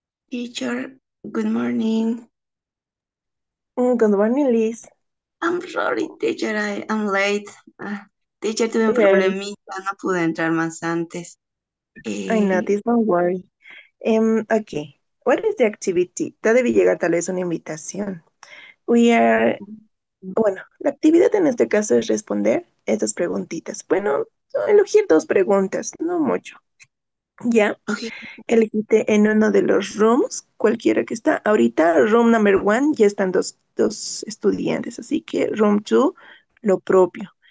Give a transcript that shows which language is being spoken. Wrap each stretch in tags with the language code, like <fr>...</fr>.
<en>Teacher, good morning. Good morning, Liz. I'm sorry, teacher, I am late.</en> <es>Teacher, tuve un problemita, no pude entrar más antes.</es> <en>I noticed, don't worry. Okay, what is the activity?</en> <es>Te debe llegar tal vez una invitación. Bueno, la actividad en este caso es responder estas preguntitas. Bueno, elegir dos preguntas, no mucho. Ya,</es> <en>Okay,</en> <es>elegiste en uno de los rooms, cualquiera que está. Ahorita,</es> <en>room number one,</en> <es>ya están dos estudiantes, así que room two, lo propio.</es>